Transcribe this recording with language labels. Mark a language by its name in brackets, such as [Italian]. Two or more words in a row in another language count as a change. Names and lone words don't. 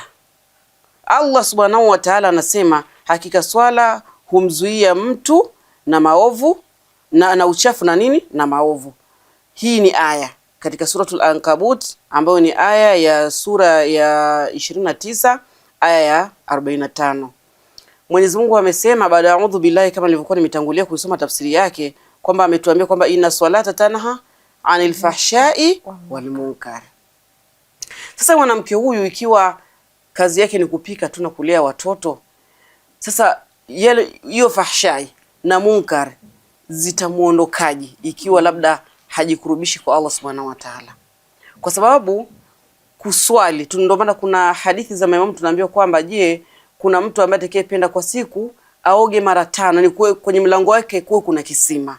[Arabic] الله سبحانه وتعالى [Swahili] anasema hakika swala humzuia mtu na maovu na uchafu na nini? Na maovu. Hii ni aya katika suratul Ankabut ambayo ni aya ya sura ya 29 aya ya 45. Mwenyezi Mungu amesema baada ya [Arabic] أعوذ بالله, [Swahili] kama nilivyokuwa nimetangulia kusoma tafsiri yake, kwamba ametuambia kwamba [Arabic] إن الصلاة تنهى عن الفحشاء والمنكر. [Swahili] Sasa mwanamke huyu ikiwa kazi yake ni kupika tu na kulea watoto, sasa hiyo fahshai na munkar zitamuondokaje ikiwa labda hajikurubishi kwa [Arabic] الله سبحانه وتعالى? [Swahili] Kwa sababu kuswali, ndio maana kuna hadithi za maimamu tunaambiwa kwamba je, kuna mtu ambaye atakayependa kwa siku aoge mara 5, ni kwenye mlango wake kuwe kuna kisima.